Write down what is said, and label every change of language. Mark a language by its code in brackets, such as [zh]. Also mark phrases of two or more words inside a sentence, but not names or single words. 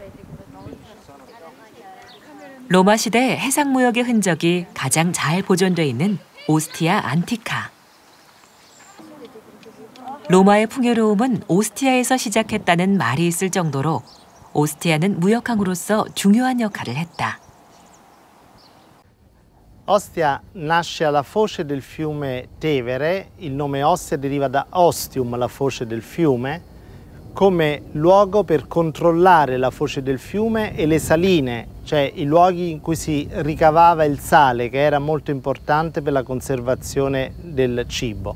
[ko] 로마 시대 해상무역의 흔적이 가장 잘 보존돼 있는 오스티아 안티카. 로마의 풍요로움은 오스티아에서 시작했다는 말이 있을 정도로 오스티아는 무역항으로서 중요한 역할을 했다. [it] Ostia nasce alla foce del fiume Tevere, il nome Ostia deriva da ostium, la foce del fiume, come luogo per controllare la foce del fiume e le saline cioè i luoghi in cui si ricavava il sale, che era molto importante per la conservazione del cibo.